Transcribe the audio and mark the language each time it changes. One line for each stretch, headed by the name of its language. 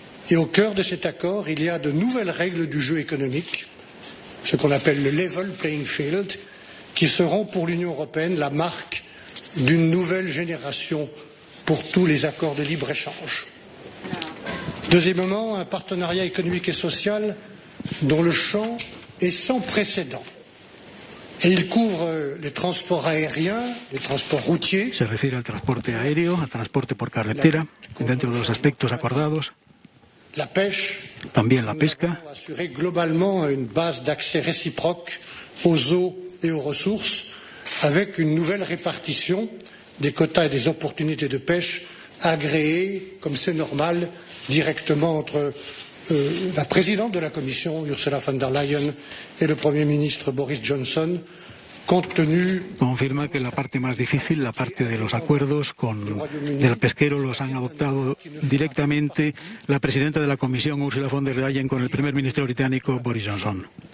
French: Et au cœur de cet accord, il y a de nouvelles règles du jeu économique, ce qu'on appelle le level playing field, qui seront pour l'Union européenne la marque d'une nouvelle génération pour tous les accords de libre-échange. Deuxièmement, un partenariat économique et social dont le champ est sans précédent. Et il couvre les transports aériens, les transports routiers.
Spanish: Se refiere al transporte aéreo, al transporte por carretera, dentro de los aspectos acordados.
French: La pêche.
Spanish: También la pesca.
French: Assurer globalement une base d'accès réciproque aux eaux et aux ressources, avec une nouvelle répartition des quotas et des opportunités de pêche agréées, comme c'est normal, directement entre la présidente de la Commission, Ursula von der Leyen, et le Premier ministre Boris Johnson, compte tenu...
Spanish: Confirma que la parte más difícil, la parte de los acuerdos del pesquero, los han adoptado directamente la presidenta de la Comisión, Ursula von der Leyen, con el primer ministro británico, Boris Johnson.